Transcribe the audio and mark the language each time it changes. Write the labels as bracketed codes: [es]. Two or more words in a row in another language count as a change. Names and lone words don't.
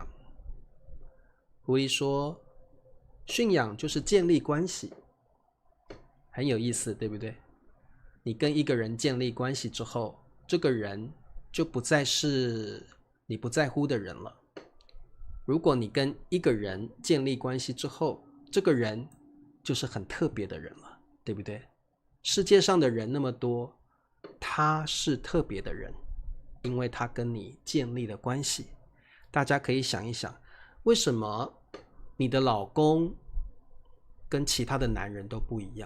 [zh] 狐狸說：“馴養就是建立關係。” 很有意思，對不對？你跟一個人建立關係之後，這個人就不再是你不在乎的人了。如果你跟一個人建立關係之後，這個人就是很特別的人了，對不對？世界上的人那麼多，他是特別的人，因為他跟你建立了關係。大家可以想一想，為什麼你的老公跟其他的男人都不一樣？